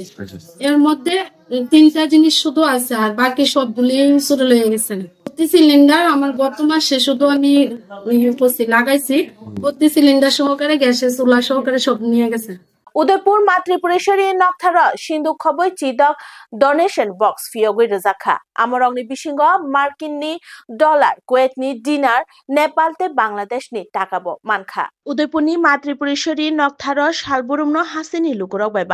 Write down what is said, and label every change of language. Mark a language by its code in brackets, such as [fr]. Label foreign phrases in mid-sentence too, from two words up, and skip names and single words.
[bn] এর মধ্যে 3টা জিনিস শুধু আছে আর বাকি সবগুলি চুরে লয়ে গেছে। প্রতি সিলিন্ডার আমার গত মাসে শুধু আমি লাগাইছি, প্রতি সিলিন্ডার সহকারে গ্যাসের চুলা সহকারে সব নিয়ে গেছে। [trk] उदयपुर मातृपुरेश्वरी नक्थार सिंधु खबै चिदक [en] donation box [trk] फियोगै रजाखा आमरंगनि बिसिंग मार्किननि डलार कुवेतनि दिनार नेपालते बांलादेशनि टाकाबो मानखा उदयपुरनि मातृपुरेश्वरी नक्थार सालबुरुमनो हासिनि लुकुरक बाय